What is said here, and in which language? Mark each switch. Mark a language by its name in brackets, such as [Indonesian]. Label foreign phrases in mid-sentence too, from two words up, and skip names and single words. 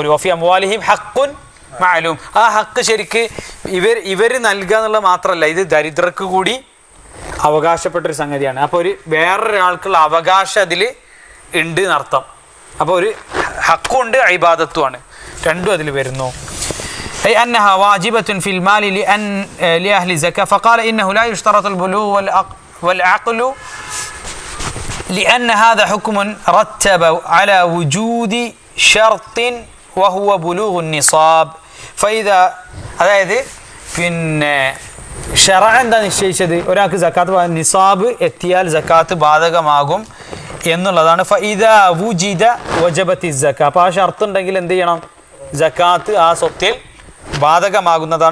[Arabic] وفي أموالهم حق معلوم. [Malayalam] ആ ഹക്ക് ശരിക്ക് ഇവർ നൽകുക എന്നുള്ളത് മാത്രമല്ല, ഇത് ദരിദ്രർക്ക് കൂടി അവകാശപ്പെട്ടൊരു സംഗതിയാണ്. അപ്പോൾ ഒരു വേറൊരാൾക്കുള്ള അവകാശം അതിൽ ഉണ്ട് എന്നർത്ഥം. അപ്പോൾ ഒരു ഹക്കുണ്ട്, ഇബാദത്തുമാണ്, രണ്ടും അതിൽ വരുന്നു. [Arabic] أي أنها واجبة في المال لأهل الزكاة. فقال إنه لا يشترط البلوغ والعقل لأن هذا حكم رتب على وجود شرط وهو بلوغ النصاب. [Malayalam] فإذا അതായത് പിന്നെ ഷറഅ എന്താ നിശ്ചയിച്ചത്, ഒരാൾക്ക് സക്കാത്ത് നിസാബ് എത്തിയാൽ സക്കാത്ത് ബാധകമാകും എന്നുള്ളതാണ്. [Arabic] فإذا وجد وجبت الزكاة. [Malayalam] അപ്പോൾ ആ ഷർത്ത് ഉണ്ടെങ്കിൽ എന്ത് ചെയ്യണം, സക്കാത്ത് ആ സ്വത്തിൽ ബാധകമാകുന്നതാണ്.